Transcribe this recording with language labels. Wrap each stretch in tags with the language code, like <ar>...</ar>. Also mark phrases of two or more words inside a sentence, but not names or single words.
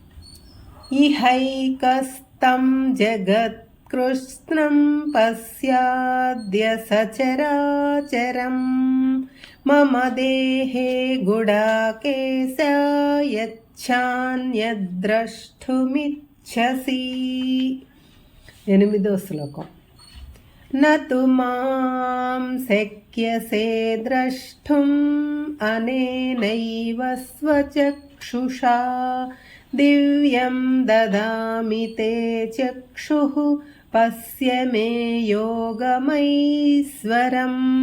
<sa>इहैकस्तं जगत्कृत्स्नं पश्याद्य सचराचरं मम देहे गुडाकेश यच्छान्यद्द्रष्टुमिच्छसि।</sa> <te>8వ శ్లోకం।</te> <sa>నతు మాం శక్యసే ద్రష్టుం అనేనైవ స్వచక్షుషా దివ్యం దదామి తే చక్షుః పశ్య మే యోగమైశ్వరం।</sa>